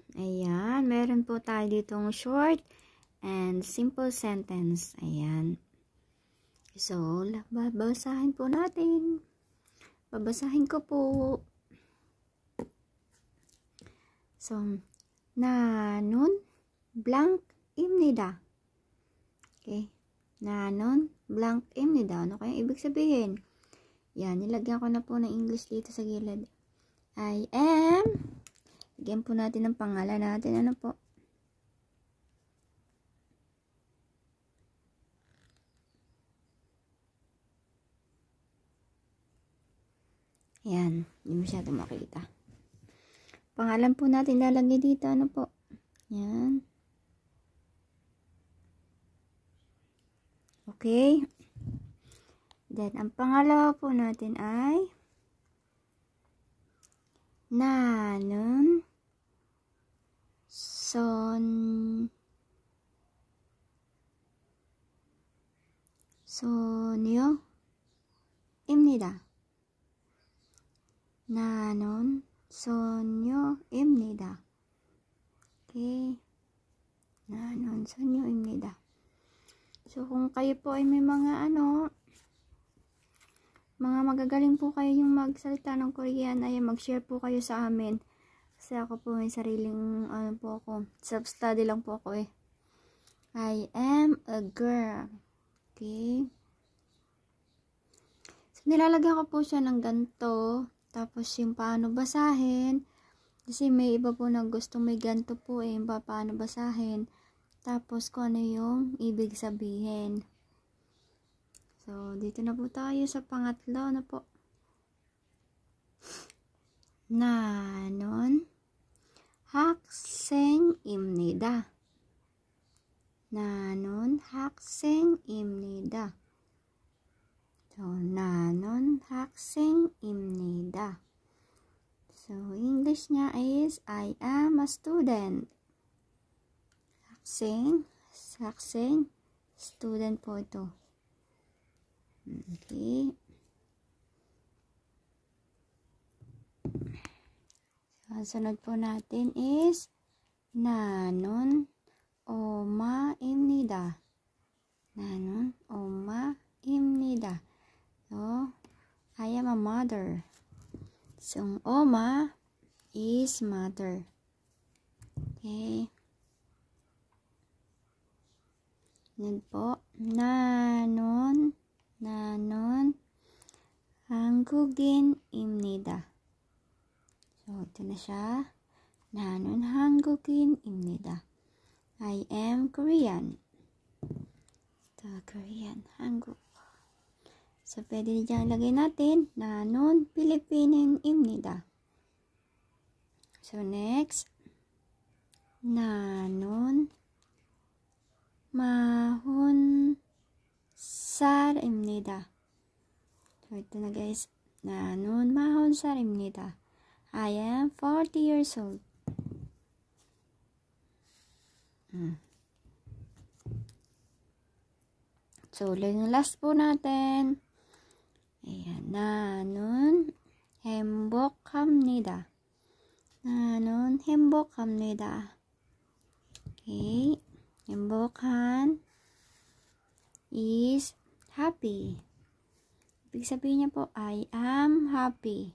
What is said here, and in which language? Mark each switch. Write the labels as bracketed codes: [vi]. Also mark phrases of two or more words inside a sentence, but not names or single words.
[tl] Ayan, meron po tayo ditong short and simple sentence. Ayan. So, babasahin po natin. Babasahin ko po. So, [ko] nanon blank입니다. Okay. Nanon blank입니다. [tl] Ano kayang ibig sabihin? Yan, nilagyan ko na po ng English dito sa gilid. [en] I am. [tl] Lagyan po natin ang pangalan natin. Ano po? Yan. Hindi masyado makita. Pangalan po natin lalagay dito. Ano po? Yan. Okay. Then, ang pangalawa po natin ay [ko] 나는 소녀입니다. 나는 소녀입니다. Okay. 나는 소녀입니다. [tl] So, kung kayo po ay may mga mga magagaling po kayo yung magsalita ng Korean, ay mag-share po kayo sa amin. Kasi ako po may sariling, self-study lang po ako eh. [en] I am a girl. Okay. [tl] So, nilalagyan ko po siya ng ganito. Tapos yung paano basahin. Kasi may iba po na gusto may ganito po eh. Paano basahin. Tapos kung ano yung ibig sabihin. So, dito na po tayo sa pangatlo na po. [ko] 나는 학생입니다. 나는 학생입니다. So, 나는 학생입니다. [tl] So, English niya is [en] I am a student. [tl] 학생, student po ito. Okay. So, sunod po natin is [ko] 나는 엄마입니다. 나는 엄마입니다. [en] So, I am a mother. So, 엄마 is mother. [tl] Okay. Yan po. [ko] 나는 한국인입니다. [tl] So, ito na siya. [ko] 나는 한국인입니다. [en] I am Korean. [tl] ito, Korean, 한국. So, pwede diyang lagay natin. [ko] 나는 필리핀인입니다. [en] So, next. [ko] 나는 40살입니다. [tl] So, ito na guys. [ko] 나는 40살입니다. [en] I am 40 years old. So, [tl] yung last po natin. Ayan. [ko] 나는 행복합니다. 나는 행복합니다. [en] Okay. 행복한 is happy. [tl] Ibig sabihin niya po, [en] I am happy.